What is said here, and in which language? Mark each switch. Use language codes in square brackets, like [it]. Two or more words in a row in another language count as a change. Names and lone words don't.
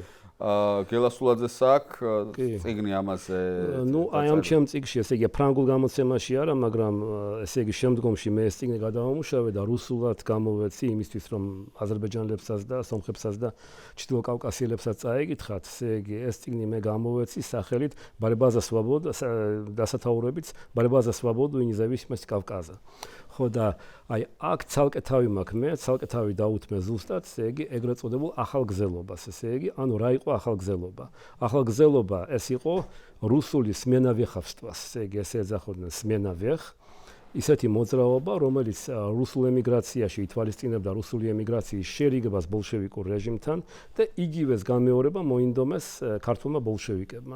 [ka] გელასულაძეს აქვს წიგნი ამაზე. ნუ აი ამ ჩემ წიგნში, ესე იგი ფრანგულ გამოცემაში არა, მაგრამ ესე იგი შემდგომში მე ეს წიგნი გადავამუშავე და რუსულად გამოვეცი იმისთვის, რომ აზერბაიჯანელებსაც და სომხებსაც და ჩრდილოკავკასიელებსაც წაეკითხათ. ესე იგი ეს წიგნი მე გამოვეცი სახელით [ru] Борьба за свободу, [ka] დასათაურებით [ru] Борьба за свободу и независимость Кавказа. [ka] ხო და აი აქ ცალკე თავი მაქვს მე, ცალკე თავი დაუთმე ზუსტად, ესე იგი ეგრეთ წოდებულ ახალგზელობას, ესე იგი, ანუ რა იყო ახალგზელობა? ახალგზელობა ეს იყო რუსული სმენავეხავსტვას, ესე იგი ესე ეძახოდნენ სმენავეხ, ისეთი მოძრაობა, რომელიც რუსულ ემიგრაციაში ითვალისწინებდა რუსული ემიგრაციის შერიგებას ბოლშევიკურ რეჟიმთან და იგივეს გამეორება მოინდომეს ქართულმა ბოლშევიკებმა.